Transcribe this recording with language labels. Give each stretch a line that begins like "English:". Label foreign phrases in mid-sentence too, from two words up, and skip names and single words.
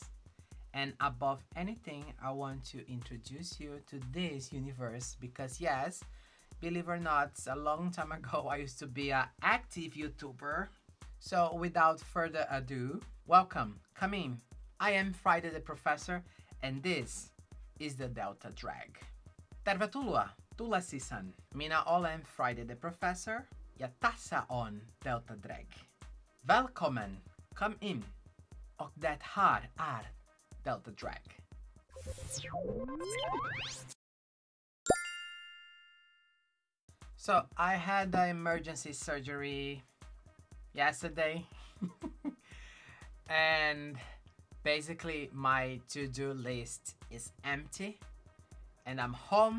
English: And above anything, I want to introduce you to this universe because yes, believe it or not, a long time ago I used to be an active YouTuber. So without further ado, welcome, come in. I am Friday the Professor and this is the Delta Drag.
Finnish: Tervetuloa, tule sisään. Minä olen Friday the Professor ja tässä on Delta Drag.
Swedish: Välkommen,
English: come in.
Swedish: Och det här är Delta Drag.
English: So I had the emergency surgery yesterday and basically my to-do list is empty and I'm home.